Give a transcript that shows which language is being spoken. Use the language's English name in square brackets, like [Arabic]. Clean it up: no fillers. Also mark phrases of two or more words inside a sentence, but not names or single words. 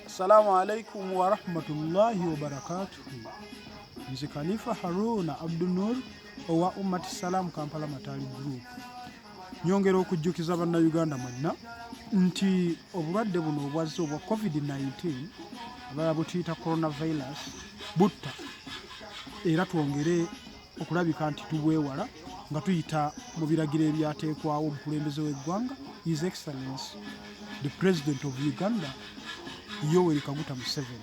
[Arabic] السلام عليكم ورحمة الله وبركاته. [Ganda] Nze Khalifa Haruna Abdunur owa Ummati Salam Kampala Matali Group. Nyongera okujjukiza bannayuganda mwenna nti obulwadde buno obwazze obwa COVID-19 abala butuyita coronavirus butta era twongere okulabika nti tubwewala nga tuyita mu biragiro ebyateekwawo omukulembeze w'eggwanga [English] His Excellency the President of Uganda [Ganda] Yoweri Kaguta Museveni.